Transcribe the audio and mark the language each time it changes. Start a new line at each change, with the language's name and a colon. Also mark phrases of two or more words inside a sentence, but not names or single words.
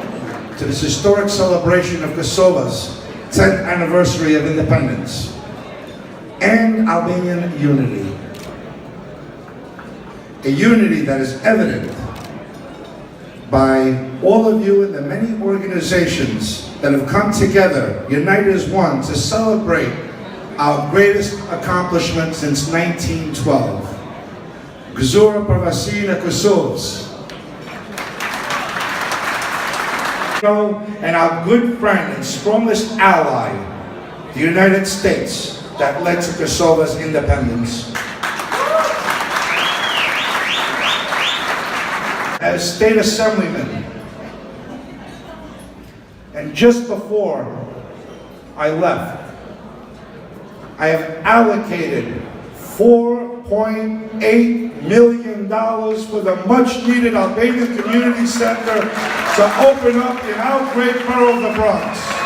English: To this historic celebration of Kosovo's 10th anniversary of independence and Albanian unity. A unity that is evident by all of you and the many organizations that have come together, united as one, to celebrate our greatest accomplishment since 1912.
Albanian: Gëzuar pavarësinë e Kosovës.
English: And our good friend and strongest ally, the United States, that led to Kosovo's independence. As State Assemblyman, and just before I left, I have allocated $4.8 million for the much-needed Albanian Community Center to open up in our great borough of the Bronx.